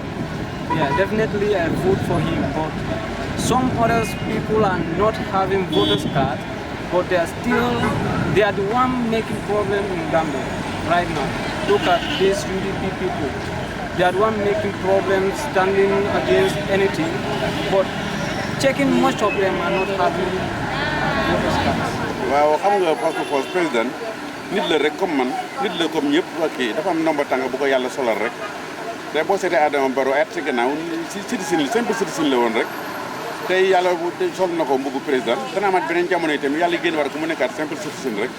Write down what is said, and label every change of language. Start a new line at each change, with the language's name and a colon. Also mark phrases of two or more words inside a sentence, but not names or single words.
English: Yeah, definitely I vote for him, but some other people are not having voters card, but they are the one making problem in Gambia right now. Look at these UDP people. They are the one making problems, standing against anything, but checking most of them are not having voters cards.
Wolof: Waaw xam nga
French: parce que
Wolof: président nit la rek comme man, nit la comme ñëpp kii dafa am nomba tàng bu ko yàlla solal rek. Te boo seetee Adama Barrow at ci gannaaw
English: citizen simple citizen
Wolof: la woon rek. Tey yàlla sol na ko mbubu président dana amaat beneen jamono itam yàlla génn war ko mu nekkaat
English: simple citizen
Wolof: rek.